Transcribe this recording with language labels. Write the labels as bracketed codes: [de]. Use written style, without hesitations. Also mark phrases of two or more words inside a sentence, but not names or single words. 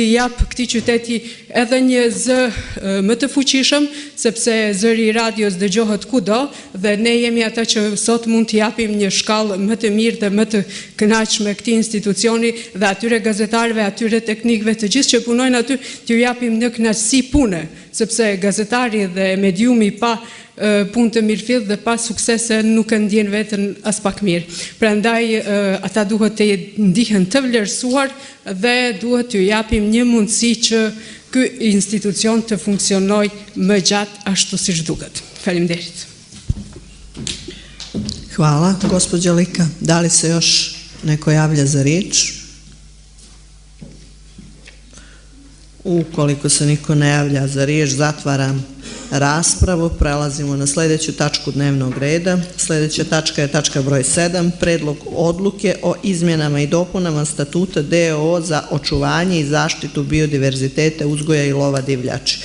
[sq] jap këtij qyteti edhe një zë më të fuqishëm, sepse zëri i radios dëgjohet kudo dhe ne jemi ata që sot mund të japim një shkallë më të mirë dhe më të kënaqshme këtij institucioni dhe atyre gazetarëve, atyre teknikëve, të gjithë që punojnë aty, t'ju japim në kënaqësi pune, sepse gazetari dhe mediumi pa punë të mirëfillt dhe pa suksese nuk e ndjen veten as pak mirë. Prandaj ata duhet të ndihen të vlerësuar dhe duhet t'ju japim një mundësi që ky institucion të funksionojë më gjatë ashtu siç duket. Faleminderit. [sr] Hvala, gospođo Lika. Da li se još neko javlja za riječ? Ukoliko se niko ne javlja za riječ, zatvaram raspravu. Prelazimo na sljedeću tačku dnevnog reda. Sljedeća tačka je tačka broj 7, predlog odluke o izmjenama i dopunama statuta DOO za očuvanje i zaštitu biodiverziteta, uzgoja i lova divljači.